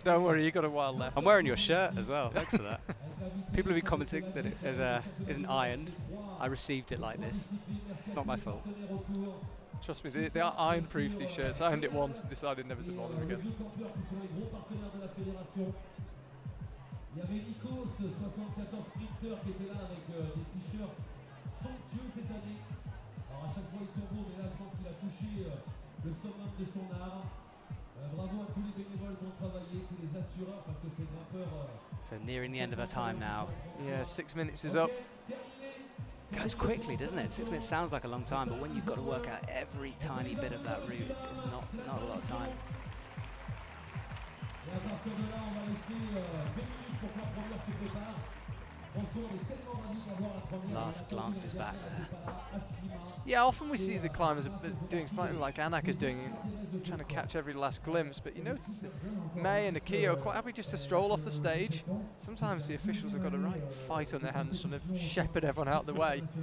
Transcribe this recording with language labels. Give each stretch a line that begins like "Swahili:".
English: Don't worry, you got a while left. I'm wearing your shirt as well, thanks for that. People have been commenting that it isn't ironed. I received it like this. It's not my fault. Trust me, they are iron-proof, these shirts. I ironed it once and decided never to bother again.
French: Il y avait Megos, 74 sprinteurs qui étaient là avec des t-shirts somptueux cette année. Alors à chaque fois ils sont beaux, mais là je pense qu'il a touché le summum de son art. Bravo à tous les bénévoles qui ont travaillé, tous les assureurs, parce que ces grimpeurs...
English: So nearing the end of our time now. Yeah, 6 minutes is up. Goes quickly, doesn't it? 6 minutes sounds like a long time, but when you've got to work out every tiny bit of that route, it's not a lot of time.
French: Et à partir de là, on va laisser 2 minutes pour que la première se prépare. François, on est tellement ravis d'avoir la première.
English: Last glances back there. Yeah, often we see the climbers doing slightly like Anak is doing, trying to catch every last glimpse, but you notice that May and Akio are quite happy just to stroll off the stage. Sometimes the officials have got a right fight on their hands trying to shepherd everyone out of the way.